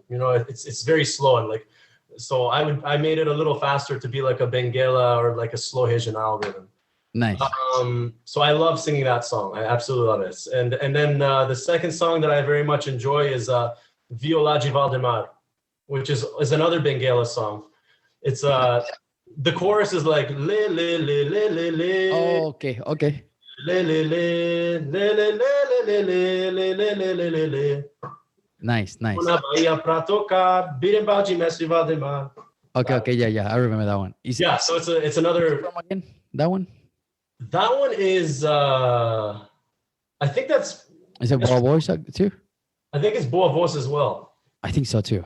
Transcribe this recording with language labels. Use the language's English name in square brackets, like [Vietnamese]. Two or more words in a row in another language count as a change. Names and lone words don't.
[English] It's very slow and like, so I made it a little faster to be like a Benguela or like a slow regional rhythm. Nice. So I love singing that song. I absolutely love it. And then the second song that I very much enjoy is Viola de Valdemar, which is another Benguela song. It's the chorus is like le le le le le le. Oh, okay. Okay. Le le le le le le le le le le le le le le. Nice. Nice. [Portuguese] Una Bahia pra tocar, birimbau de Mestre Valdemar. [English] Okay. Okay. Yeah. Yeah. I remember that one. Yeah, so it's another. From again? That one? That one is I think that's. Is it Boa Voice too? I think it's Boa Voz as well. I think so too.